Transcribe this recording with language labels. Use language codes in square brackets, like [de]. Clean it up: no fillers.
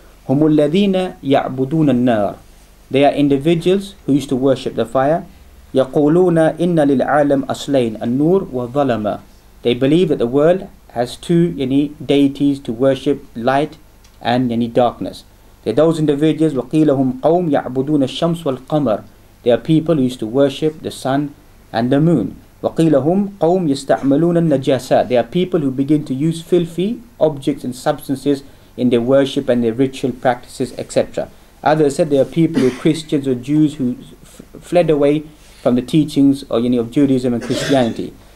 [ar] هُمُ الَّذِينَ يَعْبُدُونَ النَّارِ. [en] They are individuals who used to worship the fire. [ar] يَقُولُونَ إِنَّ لِلْعَالَمِ أَصْلَيْنِ النُّورِ وَالظَّلَمَ. [en] They believe that the world has two deities to worship, light and darkness. They're those individuals, [ar] وَقِيلَهُمْ قَوْمْ يَعْبُدُونَ الشَّمْسِ وَالْقَمَرِ. [en] They are people who used to worship the sun and the moon. [ar] وَقِيلَهُمْ قَوْمْ يَسْتَعْمَلُونَ النَّجَاسَاتِ. [en] They are people who begin to use filthy objects and substances in their worship and their ritual practices, etc. Others said they are people who are Christians or Jews who fled away from the teachings of Judaism and Christianity.